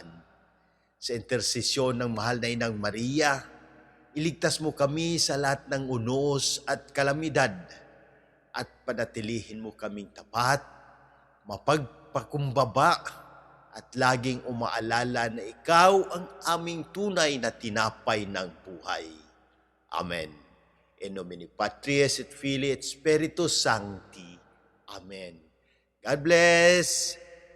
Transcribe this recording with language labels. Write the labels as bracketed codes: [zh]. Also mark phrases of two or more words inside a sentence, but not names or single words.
[tl] Sa intersesyon ng mahal na Inang Maria, iligtas mo kami sa lahat ng unos at kalamidad at panatilihin mo kaming tapat, mapagpakumbaba at laging umaalala na ikaw ang aming tunay na tinapay ng buhay. Amen. [la] In nomine Patris et Filii et Spiritus Sancti. [en] Amen. God bless.